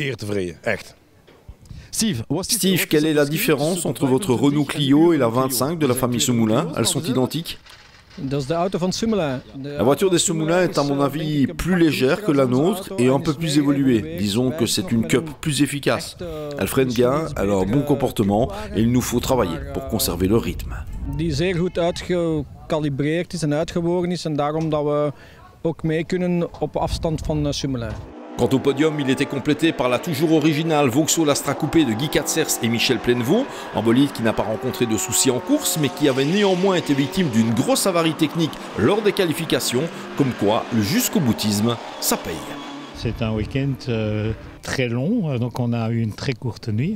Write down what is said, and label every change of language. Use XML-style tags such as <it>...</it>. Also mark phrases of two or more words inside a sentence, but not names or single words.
<fr>Steve, quelle est la différence entre votre Renault Clio et la 25 de la famille Semoulin? Elles sont identiques? La voiture des Semoulin est à mon avis plus légère que la nôtre et un peu plus évoluée. Disons que c'est une Cup plus efficace. Elle freine bien, elle a un bon comportement et il nous faut travailler pour conserver le rythme.</fr> <nl>Die zeer goed uitgecalibreerd is en uitgewogen is en daarom dat we ook mee kunnen op afstand van Semoulin.</nl> <fr>Quant au podium, il était complété par la toujours originale Vauxhall Astra Coupé de Guy Katzers et Michel Plenevaux, un bolide qui n'a pas rencontré de soucis en course, mais qui avait néanmoins été victime d'une grosse avarie technique lors des qualifications, comme quoi le jusqu'au-boutisme, ça paye. C'est un week-end très long, donc on a eu une très courte nuit.</fr>